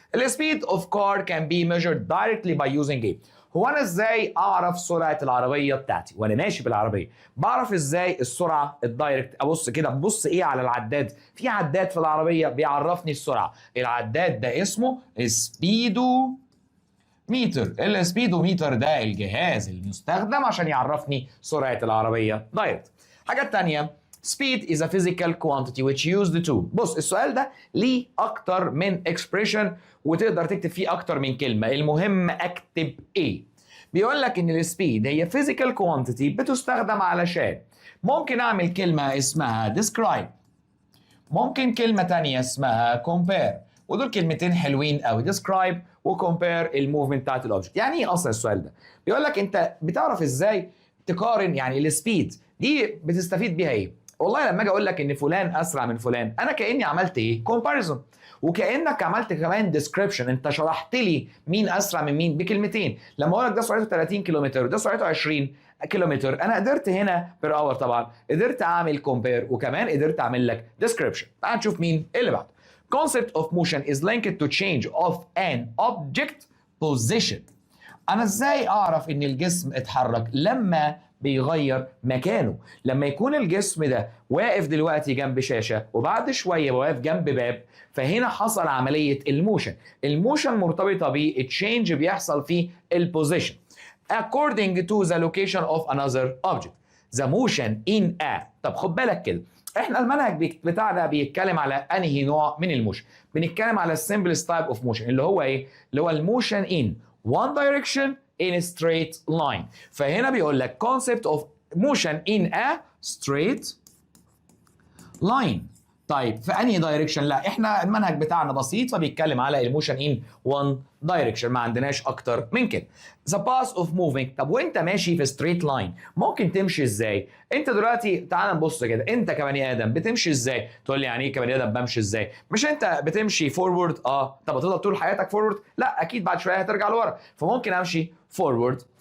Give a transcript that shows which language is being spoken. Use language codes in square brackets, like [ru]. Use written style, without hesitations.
[ar] السبيد اوف كار كان بي [en] measured directly by using [ar] ايه؟ هو انا ازاي اعرف سرعه العربيه بتاعتي وانا ماشي بالعربيه؟ بعرف ازاي السرعه الدايركت؟ ابص كده، ببص ايه على العداد؟ في عداد في العربيه بيعرفني السرعه. العداد ده اسمه سبيدو متر. السبيدوميتر ده الجهاز المستخدم عشان يعرفني سرعة العربية دايركت. حاجة تانية [en] speed is a physical quantity which used to. [ar] بص السؤال ده ليه أكتر من expression وتقدر تكتب فيه أكتر من كلمة، المهم أكتب إيه؟ بيقول لك إن السبيد هي physical quantity بتستخدم علشان ممكن أعمل كلمة اسمها describe، ممكن كلمة تانية اسمها compare، ودول كلمتين حلوين قوي describe وcompare الموفمنت بتاعت الاوبجكت. يعني ايه اصلا السؤال ده؟ بيقول لك انت بتعرف ازاي تقارن يعني السبيد دي بتستفيد بيها ايه؟ والله لما اجي اقول لك ان فلان اسرع من فلان انا كاني عملت ايه؟ كومباريزون، وكانك عملت كمان ديسكريبشن، انت شرحت لي مين اسرع من مين بكلمتين. لما اقول لك ده سرعته 30 كيلومتر وده سرعته 20 كيلومتر انا قدرت هنا بير اور طبعا قدرت اعمل كومبير وكمان قدرت اعمل لك ديسكريبشن. تعال نشوف مين اللي بعده. [en] concept of motion is linked to change of an object position. [ar] انا ازاي اعرف ان الجسم اتحرك؟ لما بيغير مكانه. لما يكون الجسم ده واقف دلوقتي جنب شاشة وبعد شوية واقف جنب باب، فهنا حصل عملية الموشن. الموشن مرتبطة بالتشينج بيحصل في البوزيشن [en] according to the location of another object. the motion in a. [ar] طب خد بالك كده، احنا المنهج بتاعنا بيتكلم على انهي نوع من الموشن؟ بنتكلم على السمبلست تايب اوف موشن اللي هو ايه؟ اللي هو الموشن [en] in one direction in a straight line. [ar] فهنا بيقول لك [en] concept of motion in a straight line. [ar] طيب في انهي دايركشن؟ لا احنا المنهج بتاعنا بسيط فبيتكلم على الموشن ان وان دايركشن، ما عندناش اكتر من كده. [en] ذا باث اوف موفينج. [ar] طب وانت ماشي في ستريت لاين ممكن تمشي ازاي؟ انت دلوقتي تعال نبص كده، انت كبني ادم بتمشي ازاي؟ تقول لي يعني ايه كبني ادم بمشي ازاي؟ مش انت بتمشي فورورد؟ طب هتفضل طول حياتك فورورد؟ لا اكيد بعد شويه هترجع لورا، فممكن امشي فورورد